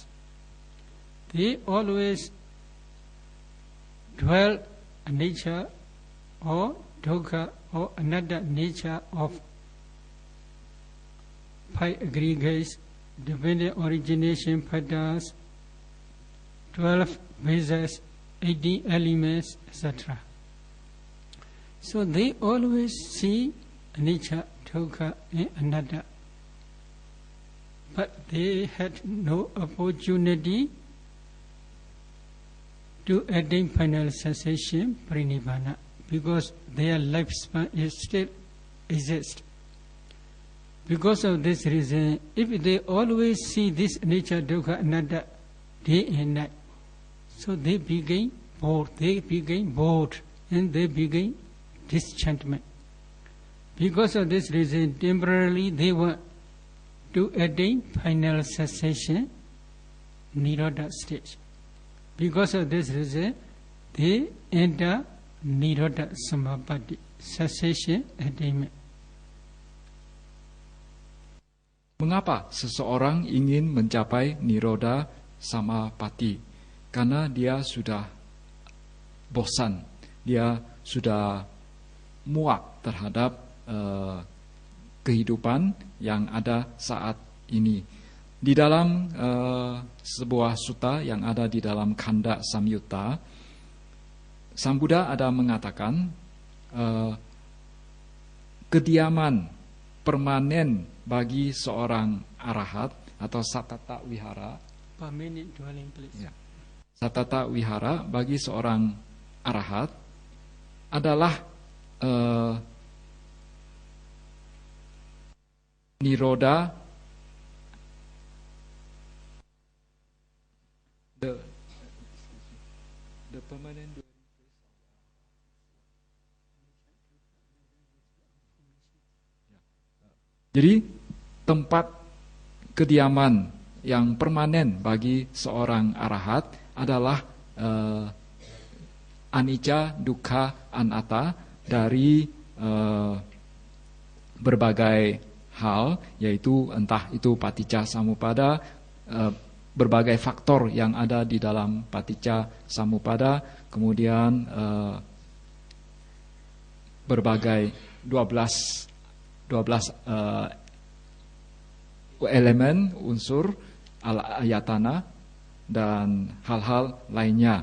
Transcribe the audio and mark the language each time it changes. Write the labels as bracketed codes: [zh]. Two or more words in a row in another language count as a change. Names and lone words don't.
[en] They always dwell a nature or dukkha or another nature of 5 aggregates, dependent origination patterns, 12 visas, 18 elements, etc. So they always see [pi] anicca, dukkha, [en] and [pi] anatta. [en] But they had no opportunity to attain final cessation, Parinibbana, because their lifespan is still exists. Because of this reason, if they always see this nature, [pi] dukkha, anatta, [en] day and night, so they begin bored, and they begin disenchantment. Because of this reason, temporarily they want to attain final cessation, Nirodha stage. Because of this reason, they enter [pi] Nirodha Samapatti, [en] cessation attainment. [id] Mengapa seseorang ingin mencapai [pi] Nirodha Samapatti? [id] Karena dia sudah bosan, dia sudah muak terhadap kehidupan yang ada saat ini. Di dalam sebuah sutta yang ada di dalam Khanda Samyutta, Sang Buddha ada mengatakan kediaman permanen bagi seorang arahat atau [pi] satata wihara. [en] Permanent dwelling place. [id] Ya. [pi] Satata wihara [id] bagi seorang arahat adalah Nirodha, [en] the permanent dwelling place. [id] Jadi tempat kediaman yang permanen bagi seorang arahat adalah [pi] anicca, dukkha, anatta [id] dari berbagai hal, yaitu entah itu [pi] paticca samuppada, [id] berbagai faktor yang ada di dalam [pi] paticca samuppada, [id] kemudian berbagai 12 elemen, unsur, ayatana, dan hal-hal lainnya.